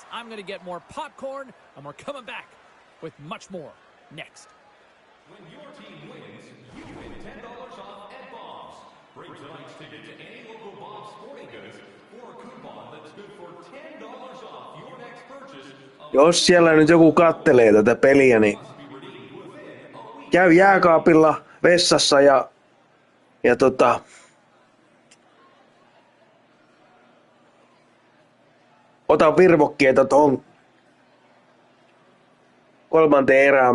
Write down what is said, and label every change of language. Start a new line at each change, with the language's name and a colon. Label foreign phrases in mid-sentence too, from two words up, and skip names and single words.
English: I'm going to get more popcorn, and we're coming back with much more next. When your team wins, you win $10 off at Bob's. Bring tonight's ticket to any local Bob's Sporting Goods for a coupon that's good for $10 off your next purchase.
Finnish: Jos siellä nyt joku kattelee tätä peliä, niin käy jääkaapilla vessassa ja ota virvokkeita tuohon kolmanteen erään.